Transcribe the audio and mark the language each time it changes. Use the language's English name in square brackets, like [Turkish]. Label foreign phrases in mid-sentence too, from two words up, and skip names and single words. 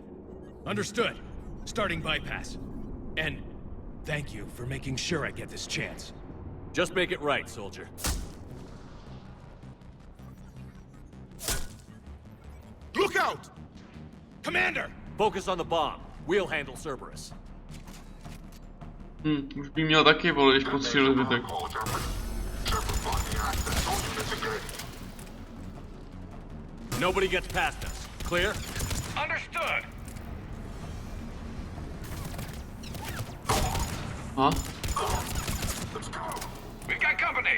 [English] Understood. Starting bypass. And thank you for making sure I get this chance. Just make it right, soldier. Look out! Commander! Focus on the bomb. We'll handle Cerberus. [Czech] Už by měl taky, vole, když postřílel zbytek. [English] Nobody gets past us. Clear? Understood! Huh? We've got company!